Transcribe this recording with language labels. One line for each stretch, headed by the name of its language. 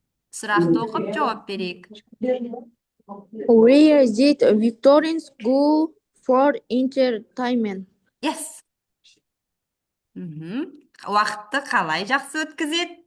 Kazakh: Сұрақты оқып жауап берейік.
English: Where did Victorians go for entertainment? Yes.
Kazakh: Уақытты қалай жақсы өткізеді?